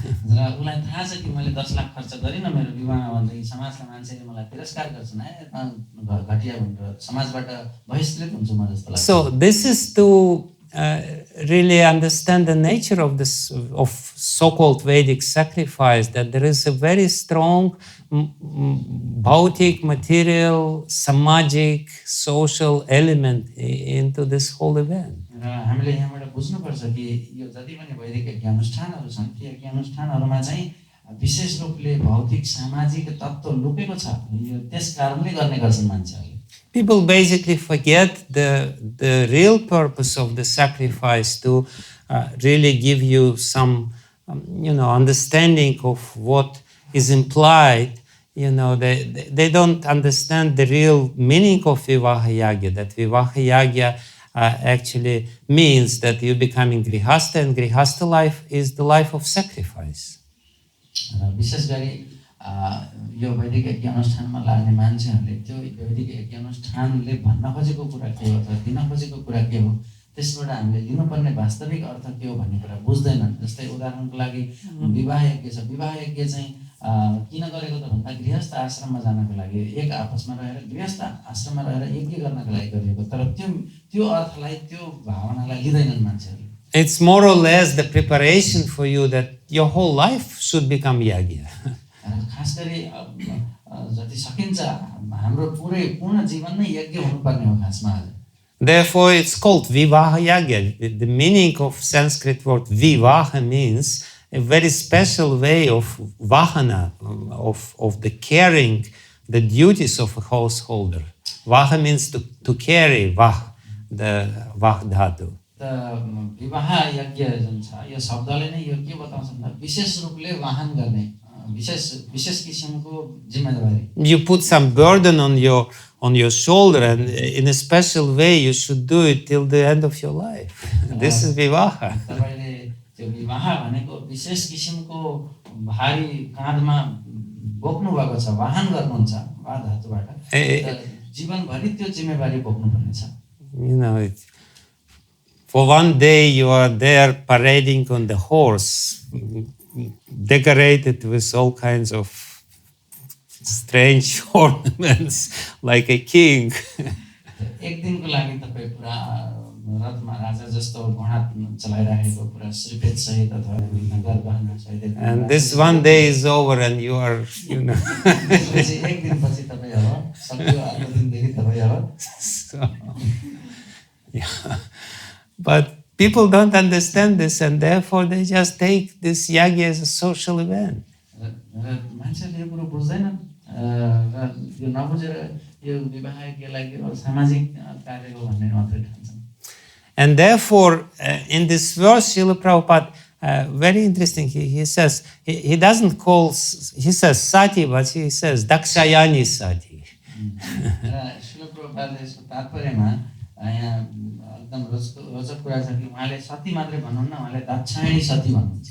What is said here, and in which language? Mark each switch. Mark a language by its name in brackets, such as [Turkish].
[Nepali] उसलाई थाहा छ कि मैले 10 लाख खर्च गरिन मेरो विवाहमा भन्दै समाजका मान्छेले मलाई तिरस्कार गर्छन् घटिया भनेर समाजबाट बहिष्कृत हुन्छु म जस्तो लाग्छ. [English] So this is to really understand the nature of so-called Vedic sacrifice, that there is a very strong bhautic, material, samájic, social element into this whole event. [Nepali] र हामीले यहाँबाट बुझ्नुपर्छ कि यो जति पनि वैदिक यज्ञ अनुष्ठानहरू छन् ती यज्ञ अनुष्ठानहरूमा चाहिँ विशेष रूपले भौतिक सामाजिक तत्त्व लुकेको छ. यो त्यस कारणले गर्ने गर्छन् मान्छेहरूले. [English] People basically forget the real purpose of the sacrifice to really give you some, understanding of what is implied. They don't understand the real meaning of Vivaha Yagya, that Vivaha Yagya actually means that you're becoming Grihastha, and Grihastha life is the life of sacrifice. [Nepali] विशेष गरी यो वैदिक यज्ञ अनुष्ठानमा लाग्ने मान्छेहरूले त्यो वैदिक यज्ञ अनुष्ठानले भन्न खोजेको कुरा के हो अथवा दिन खोजेको कुरा के हो त्यसबाट हामीले लिनुपर्ने वास्तविक अर्थ के हो भन्ने कुरा बुझ्दैनन्. जस्तै उदाहरणको लागि विवाह यज्ञ छ. विवाह यज्ञ चाहिँ किन गरेको त भन्दा गृहस्थ आश्रममा जानको लागि एक आपसमा रहेर गृहस्थ आश्रममा रहेर यज्ञ गर्नको लागि गरिएको तर त्यो अर्थलाई त्यो भावनालाई लिँदैनन् मान्छेहरूले. [English] It's more or less the preparation for you that your whole life should become yagya. [Nepali] खास गरी जति सकिन्छ हाम्रो पूर्ण जीवन नै यज्ञ हुनुपर्ने हो खासमा आज. [English] Therefore, it's called Vivaha Yagya. The meaning of Sanskrit word Vivaha means a very special way of vahana, of the caring, the duties of a householder. Vaha means to carry, vah, the vah dhatu. [Nepali] त विवाह यज्ञ जुन छ यो शब्दले नै यो के बताउँछ भन्दा विशेष रूपले वाहन गर्ने विशेष किसिमको जिम्मेदारी. [English] You put some burden on your shoulder, and in a special way you should do it till the end of your life. This is vivaha. [Nepali] तपाईले त्यो विवाह भनेको विशेष किसिमको भारी काँधमा बोक्नु भएको छ, वाहन गर्नुहुन्छ वा धातुबाट. जीवनभरि त्यो जिम्मेवारी बोक्नु पर्ने छ. [English] You know, for one day you are there parading on the horse, decorated with all kinds of strange ornaments, like a king. [Nepali] एक दिनको लागि तपाई पुरा रथमा राजा जस्तो घोडा चलाइराखेको पुरा श्रीपेट सहित अथवा नगर गहना सहित. [English] And this one day is over and you are, you know. [Nepali] एक दिनपछि तपाई अब सक्यो, अर्को दिनदेखि तपाई अब. [English] So, yeah. But people don't understand this, and therefore they just take this yagya as a social event. [Nepali] मान्छेले यो कुरो बुझ्दैनन् र यो नबुझेर यो विवाह यज्ञलाई केवल सामाजिक कार्य हो भन्ने मात्रै ठान्छन्. [English] And therefore, in this verse, Srila Prabhupada, very interesting, he says, he doesn't call, he says sati, but he says dakshayani sati. [Nepali] Srila Prabhupada यसको तात्पर्यमा यहाँ एकदम रोचक कुरा छ कि उहाँले सती मात्रै भन्नुहुन्न, उहाँले दाक्षायणी सती भन्नुहुन्छ.